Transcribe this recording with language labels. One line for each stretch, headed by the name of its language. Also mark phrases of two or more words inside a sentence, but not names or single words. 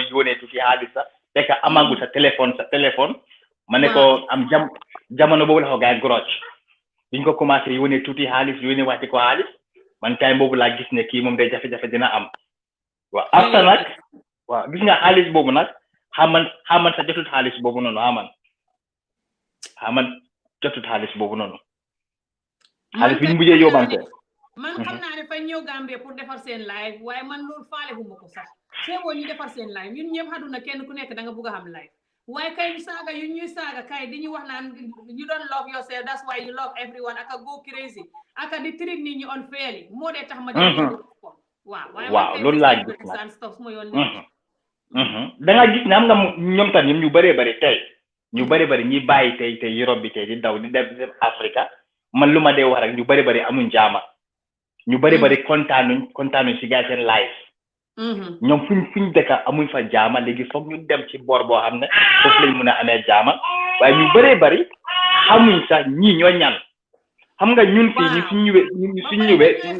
Wolof: yónnee tuuti xaalis sax fekk amagul sa téléphone ma ne ko am jamono boobu la ko gars yi grocc biñ ko commencé yónnee tuuti xaalis yónnee waxti ko xaalis man time boobu laa gis ne kii moom day jafe-jafe dina am waaw after nag waaw gis nga xaalis boobu nag xaman sa jotut xaalis boobu noonu xaman jotut xaalis boobu noonu xaalis bi ñu mujjee yóbbante man xam naa ne fay ñëw Gambie pour defar seen live waaye man loolu faale fu ma ko sax seeboo ñu defar seen live ñun ñëpp xaduna kenn ku nekk da nga bugg a xam live waaye kay saaga yu ñuy saaga kay di ñu wax naan
English: you don't love yourself that's why you love everyone
Wolof: aka
English: go crazy
Wolof: aka di treat nit ñi unfairly moo dee tax ma def waaw loolu laa gis nag da nga gis ne am nga ñoom tam ñu bëree bëri tey ñu bëri ñi bàyyi tey Europe bi tey di daw di dem Africa man lu ma dee wax rek ñu bëri amuñ jaama ñu bari kontaanuñ ci gaa seen live ñoom fuñ dëkk amuñ fa jaama léegi foog ñu dem ci boor boo xam ne foofu lañ mun a amee jaama waaye ñu bari xamuñ sax ñii ñoo ñan xam nga ñun fii ñu suñ ñëwee